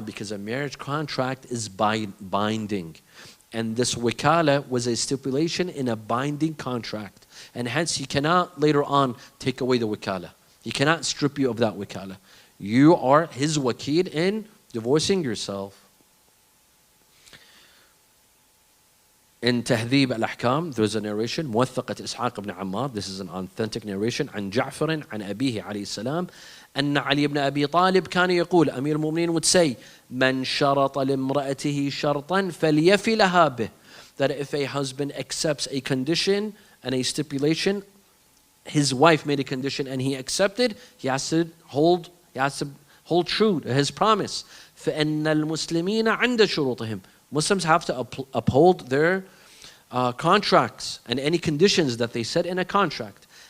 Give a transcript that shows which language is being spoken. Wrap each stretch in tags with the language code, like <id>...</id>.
<en>Because a marriage contract is binding. And this wikala was a stipulation in a binding contract. And hence he cannot later on take away the wikala. He cannot strip you of that wikala. You are his wakil in divorcing yourself. In Tahdhib al-Ahkam, there's a narration,</en> <ar>موثقة إسحاق ibn Ammar,</ar> <en>this is an authentic narration,</en> <ar>عن جعفر عن أبيه عليه السلام, أن علي بن أبي طالب كان يقول,</ar> <en>Amir al-Mu'mineen would say,</en> <ar>من شرط لامرأته شرطا فليفي لها به.</ar> <en>That if a husband accepts a condition and a stipulation, his wife made a condition and he accepted, he has to hold true to his promise.</en> <ar>فإن المسلمين عند شروطهم.</ar> <en>Muslims have to uphold their contracts and any conditions that they set in a contract.</en>